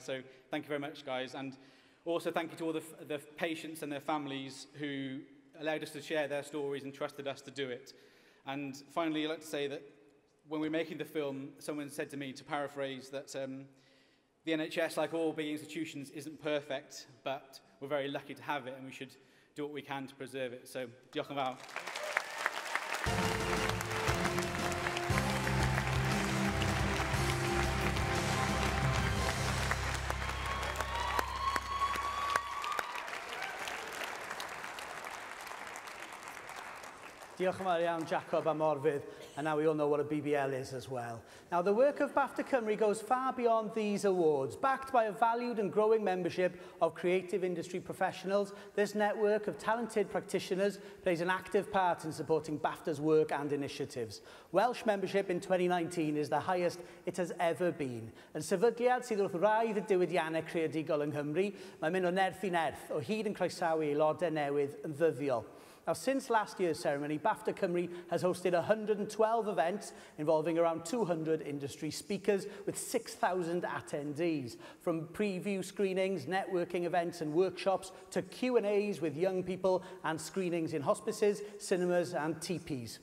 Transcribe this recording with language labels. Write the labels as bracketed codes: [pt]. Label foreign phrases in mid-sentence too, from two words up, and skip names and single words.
[en] So thank you very much, guys. And also thank you to all the patients and their families who allowed us to share their stories and trusted us to do it. And finally, I'd like to say that when we were making the film, someone said to me, to paraphrase, that the NHS, like all big institutions, isn't perfect, but we're very lucky to have it, and we should do what we can to preserve it. So, [cy] diolch yn fawr. Diolch yn fawr iawn, Jacob a Morfydd, [en] and now we all know what a BBL is as well. Now, the work of BAFTA Cymru goes far beyond these awards. Backed by a valued and growing membership of creative industry professionals, this network of talented practitioners plays an active part in supporting BAFTA's work and initiatives. Welsh membership in 2019 is the highest it has ever been. [cy] Yn sefydliad sydd wrth raidd y diwydiannau creadigol yng Nghymru, mae'n mynd o nerth i nerth, o hyd yn croesawu aelodau newydd yn ddyddiol. [en] Now, since last year's ceremony, BAFTA Cymru has hosted 112 events involving around 200 industry speakers with 6,000 attendees. From preview screenings, networking events and workshops to Q&As with young people and screenings in hospices, cinemas and teepees.